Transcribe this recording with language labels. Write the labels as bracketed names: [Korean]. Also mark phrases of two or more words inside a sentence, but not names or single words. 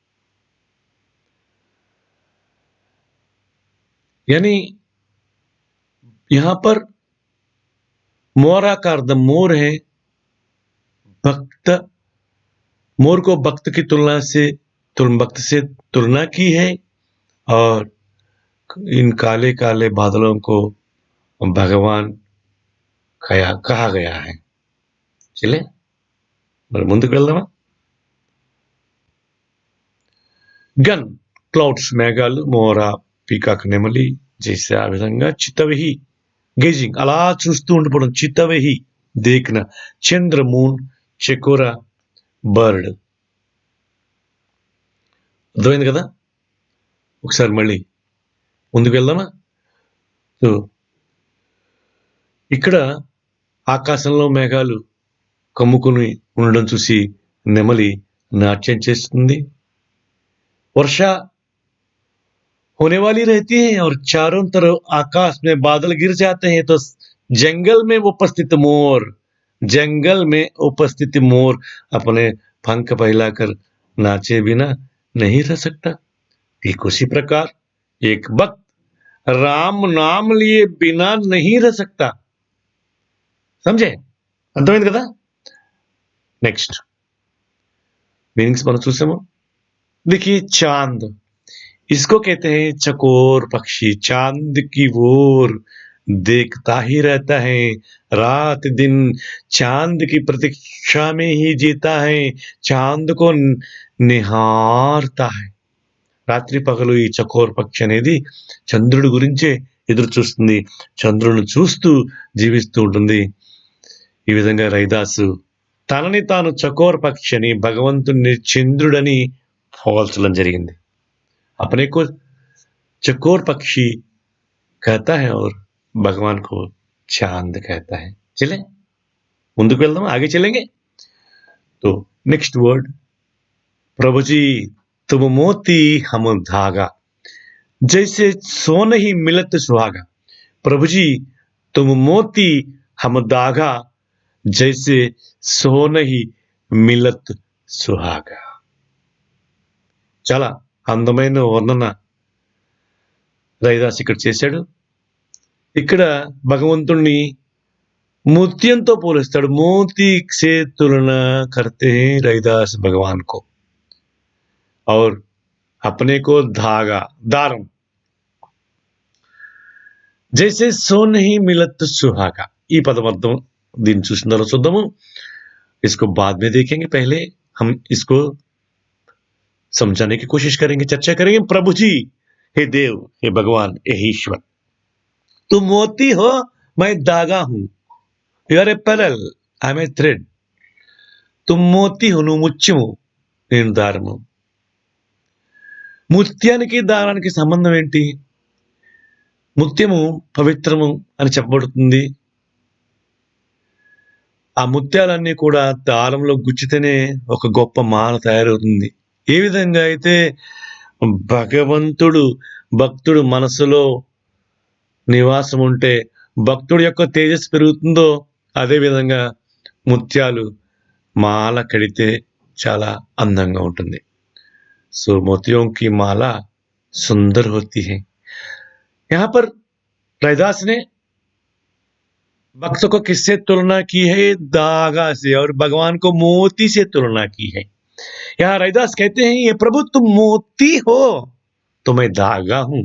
[Hindi] यानी यहां पर मोरा का अर्थ मोर है भक्त. मोर को भक्त से तुलना की है और इन काले काले बादलों को भगवान कहा गया है. [Telugu] चले మరి ముందుకు వెళ్దామా. గన్ క్లౌడ్స్ మేఘాలు, మోరా పీకాక్ నెమలి చేసే ఆ విధంగా చిత్తవహి గేజింగ్ అలా చూస్తూ ఉండిపోవడం. చిత్తవహి దేకిన, చంద్ర మూన్, చకోర బర్డ్. అర్థమైంది కదా. ఒకసారి మళ్ళీ ముందుకు వెళ్దామా. సో ఇక్కడ ఆకాశంలో మేఘాలు కమ్ముకుని ఉండడం చూసి నెమలి నాట్యం చేస్తుంది. [Hindi] वर्षा होने वाली रहती है और चारों तरफ आकाश में बादल गिर जाते हैं तो जंगल में उपस्थित मोर अपने पंख फैलाकर नाचे बिना नहीं रह सकता. ठीक उसी प्रकार एक भक्त राम नाम लिए बिना नहीं रह सकता. समझे, [Telugu] అర్థమైంది కదా. [English] next meanings [Telugu] మనం చూసాము. [Hindi] देखिए चांद, इसको कहते हैं चकोर पक्षी. चांद की ओर देखता ही रहता है, रात दिन चांद की प्रतीक्षा में ही जीता है, चांद को निहारता है. [Telugu] రాత్రి పగలు ఈ చకోర్ పక్షి అనేది చంద్రుడి గురించే ఎదురు చూస్తుంది, చంద్రుని చూస్తూ జీవిస్తూ ఉంటుంది. ఈ విధంగా రైదాసు తనని తాను చకోర్ పక్షి అని, భగవంతుని చంద్రుడని పోల్చడం జరిగింది. [Hindi] अपने को चकोर पक्षी कहता है और भगवान को चांद कहता है। [Telugu] चले ముందుకు వెళ్దాం, [Hindi] आगे चलेंगे। तो [English] next word, [Hindi] प्रभु जी तुम मोती हम धागा, जैसे सोन ही मिलत सुहागा। प्रभु जी तुम मोती हम धागा, जैसे सोन ही मिलत सुहागा। [Telugu] చాలా అందమైన వర్ణన రవిదాస్ ఇక్కడ చేశాడు। ఇక్కడ భగవంతుణ్ణి ముత్యంతో పోలుస్తాడు। [Hindi] मोती से तुलना करते हैं रविदास भगवान को, और अपने को धागा दारम, जैसे सोन ही मिलत सुहागा। [Telugu] ఈ పదం అర్థం దీన్ని చూసిన తర్వాత చూద్దాము, [Hindi] इसको बाद में देखेंगे, पहले हम इसको समझाने की कोशिश करेंगे, चर्चा करेंगे। प्रभु जी, हे देव, हे भगवान, हे ईश्वर, तुम मोती हो, मैं धागा हूं। [English] You are a pearl, I am a thread. [Hindi] तुम मोती हो, [Telugu] నువ్వు ముత్యము, నేను దారము। ముత్యానికి దారానికి సంబంధం ఏంటి? ముత్యము పవిత్రము అని చెప్పబడుతుంది। ఆ ముత్యాలన్నీ కూడా దారంలో గుచ్చితేనే ఒక గొప్ప మాల తయారవుతుంది। ఏ విధంగా అయితే భగవంతుడు భక్తుడు మనసులో నివాసం ఉంటే భక్తుడి యొక్క తేజస్సు పెరుగుతుందో, అదే విధంగా ముత్యాలు మాల కడితే చాలా అందంగా ఉంటుంది। [Hindi] సో मोतियों की माला सुंदर होती है। यहाँ पर रविदास ने भक्त को किससे तुलना की है? धागा से, और भगवान को मोती से तुलना की है। यहाँ रविदास कहते हैं, ये प्रभु तुम मोती हो तो मैं धागा हूं।